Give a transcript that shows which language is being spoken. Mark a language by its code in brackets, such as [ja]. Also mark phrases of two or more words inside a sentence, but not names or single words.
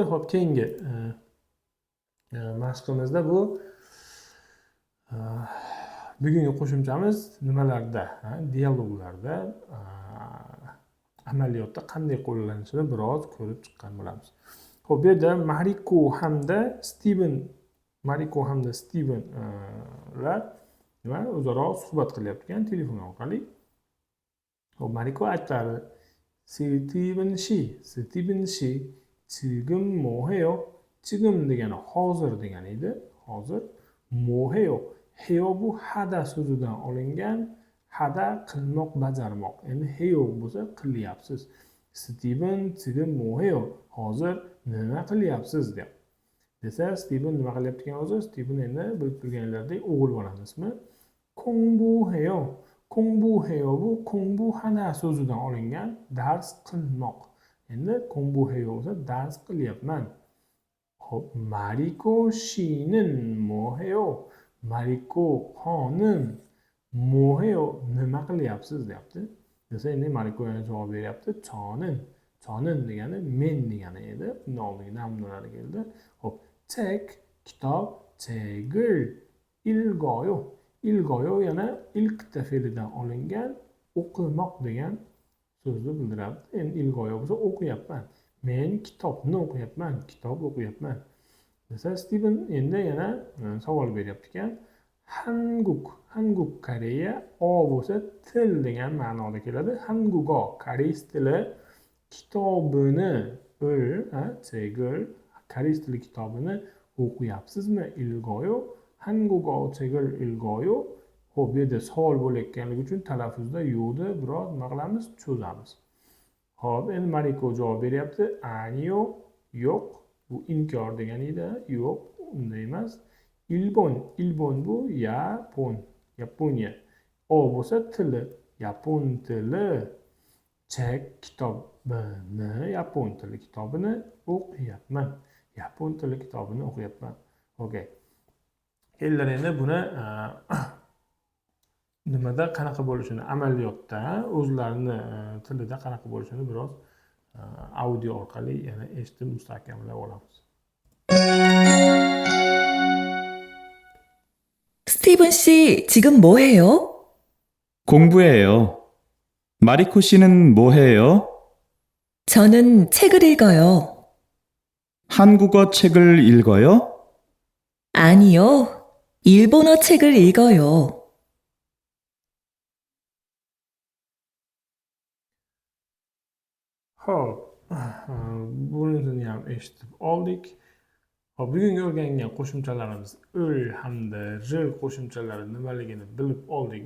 [uz] Xo'p, keyingi mashqimizda bu bugungi qo'shimchamiz nimalarda, dialoglarda, amaliyotda qanday qo'llanishini biroz ko'rib chiqqan bo'lamiz. Xo'p, bu yerda Mariko hamda Steven o'zaro suhbat qilyapti ekan telefon orqali. Xo'p, Mariko aytadi: Steven shi, [ko] 지금 뭐해요? [uz] 지금 degani hozir degani edi. Hozir. 뭐해요? Heyo bu hada so'zidan olingan. Hada qilmoq, bajarmoq. Endi heyo bo'lsa qilyapsiz. Steven 지금 뭐해요? Hozir nima qilyapsiz deb. Desa, Steven nima qilyapti ekan hozir? Steven endi bilib turganlardek o'g'il bolani ismi. [ko] 공부해요. 공부해요 [uz] bu 공부하다 so'zidan olingan, dars qilmoq. Endi 공부해요 bo'lsa dars qilyapman. Xo'p, Mariko [ko] 씨는 뭐해요? [uz] Mariko xonim 뭐해요? Nima qilyapsiz deyapti. Desa, endi Mariko yana javob beryapti. Chonin degani men degani edi. Bundan oldingi namunalari keldi. Xo'p, kitob, [ko] 책을 읽어요. [uz] Ilgoyo yana ilkta fe'lidan olingan, o'qimoq degan so'zni bildiradi. Endi ilgoyo bo'lsa o'qiyapman. Men kitobni o'qiyapman, kitob o'qiyapman. Desa, Steven endi yana savol beryapti ekan. Hanguk Koreya o bo'lsa til degan ma'noda keladi. Hangugo koreys tili kitobini 책을 koreys tili kitobini o'qiyapsizmi? [ko] Ilgoyo 한국어 책을 읽어요. [uz] Xo'p, bu yerda savol bo'layotganligi uchun talaffuzda yo'qni biroz nima qilamiz? Cho'zamiz. Xo'p, endi Mariko javob beryapti. Aniyo, yo'q. Bu inkor degani edi. Yo'q, unday emas. Ilbon bu Yaponiya. O bo'lsa tili, yapon tili. Kitobini, yapon tili kitobini o'qiyapman. Yapon tili kitobini o'qiyapman. Okay. Endi buni nimada qanaqa bo'lishini, amaliyotda o'zlarini tilida qanaqa bo'lishini biroz audio orqali yana eshitib mustahkamlab olamiz. [ko] 스티븐 씨, 지금 뭐 해요? 공부해요. 마리코 씨는 뭐 해요? 저는 책을 읽어요. 한국어 책을 읽어요? 아니요, 일본어 책을 읽어요. [uz] Xo'p, bunisini ham eshitib oldik. Xo'p, bugungi o'rgangan qo'shimchalarimiz ul hamda r qo'shimchalari nimaligini bilib oldik.